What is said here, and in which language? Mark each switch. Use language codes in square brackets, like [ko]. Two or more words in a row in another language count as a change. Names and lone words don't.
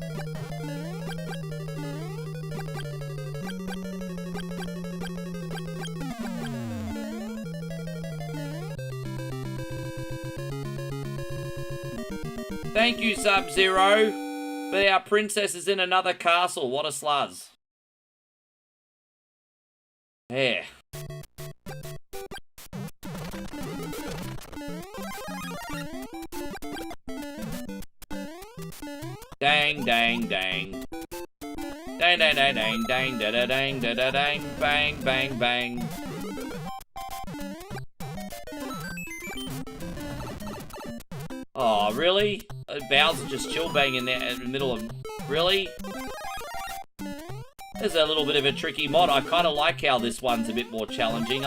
[en] Thank you, Sub-Zero. But our princess is in another castle. What a sluz. Yeah. Dang, dang, dang. Dang, dang, dang, dang, dang, da da dang, da da dang, bang, bang, bang. Oh, really? Bowser just chill banging there in the middle of... Really? There's a little bit of a tricky mod. I kind of like how this one's a bit more challenging.